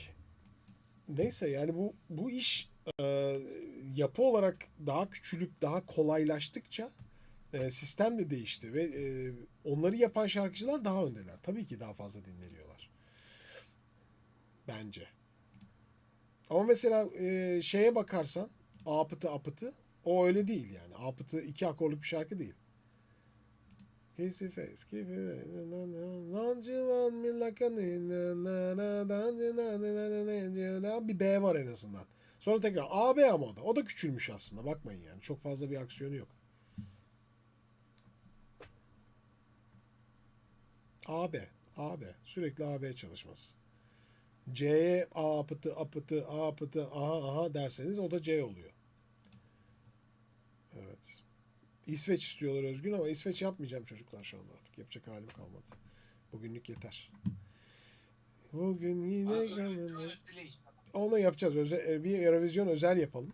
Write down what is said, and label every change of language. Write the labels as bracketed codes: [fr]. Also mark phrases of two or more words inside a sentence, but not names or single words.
[tr] Neyse yani bu iş yapı olarak daha küçülüp daha kolaylaştıkça sistem de değişti ve onları yapan şarkıcılar daha öndeler. Tabii ki daha fazla dinleniyorlar. Bence. Ama mesela şeye bakarsan Apıtı Apıtı o öyle değil yani. Apıtı 2 akorluk bir şarkı değil. [en] Kissy face, don't you want me like a [tr] bir B var en azından. Sonra tekrar A, B ama o da. O da küçülmüş aslında. Bakmayın yani. Çok fazla bir aksiyonu yok. A, B. A, B. Sürekli A, B çalışması. C'ye A, apıtı, apıtı, A, apıtı, aha, aha derseniz o da C oluyor. Evet. İsveç istiyorlar Özgün ama İsveç yapmayacağım çocuklar şu anda artık. Yapacak halim kalmadı. Bugünlük yeter. Bugün yine kalınır. Onu yapacağız. Bir Eurovision özel yapalım.